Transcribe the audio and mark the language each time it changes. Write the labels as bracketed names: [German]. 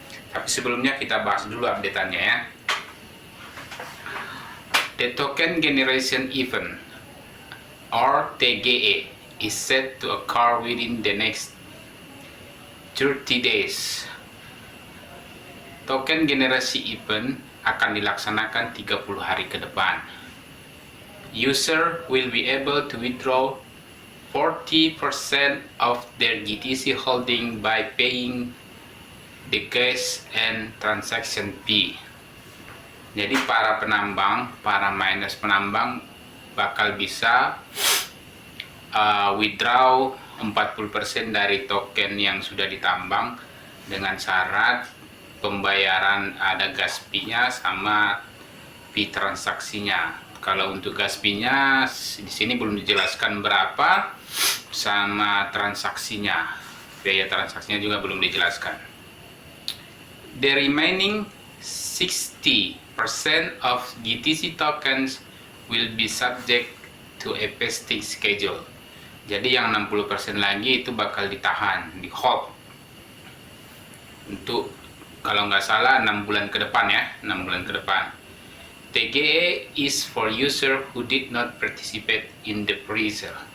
[Indonesian] Tapi sebelumnya kita bahas dulu updateannya ya. [English] The Token Generation Event or TGE is set to occur within the next 30 days. [Indonesian] Token generasi event akan dilaksanakan 30 hari ke depan. [English] User will be able to withdraw 40% of their GTC holding by paying the gas and transaction fee. [Indonesian] Jadi para penambang, para miners penambang bakal bisa withdraw 40% dari token yang sudah ditambang dengan syarat pembayaran ada gas fee-nya sama fee transaksinya. Kalau untuk gas fee-nya di sini belum dijelaskan berapa, sama transaksinya, biaya transaksinya juga belum dijelaskan. [English] The remaining 60% of GTC tokens will be subject to a vesting schedule. [Indonesian] Jadi yang 60% lagi itu bakal ditahan, di hold untuk, kalau nggak salah, 6 bulan ke depan ya, 6 bulan ke depan. [English] TGE is for user who did not participate in the pre-sale.